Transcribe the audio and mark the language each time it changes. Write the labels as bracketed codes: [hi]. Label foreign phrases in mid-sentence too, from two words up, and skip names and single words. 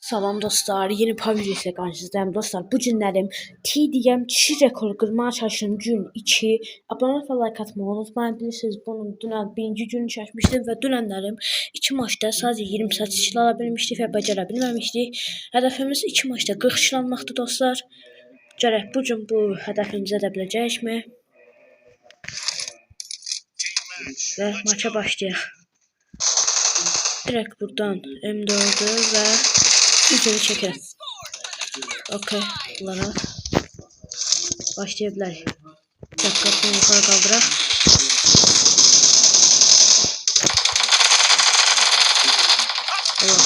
[tr] Salam dostlar, yeni PUBG ile karşınızdayım dostlar. Bu günlerim TDM kişi rekoru kırmaya çalıştığım gün 2. Abone ve like atmayı unutmayın. [az] Bilirsiniz bunun dünən birinci günü çəkmişdim və dünənlərim 2 maçda sadece 28 kişi alabilmişdik və bacara bilməmişdik. Hədəfimiz 2 maçda 40 kişi almaqdır dostlar. Görək bu gün bu hədəfimizi edə biləcəyikmi? Və maça başlayaq. [tr] Direkt buradan M4'ü ve üzeri çekelim. Okey. Bunlara başlayabilir. Dikkatini yukarı kaldırak. Allah.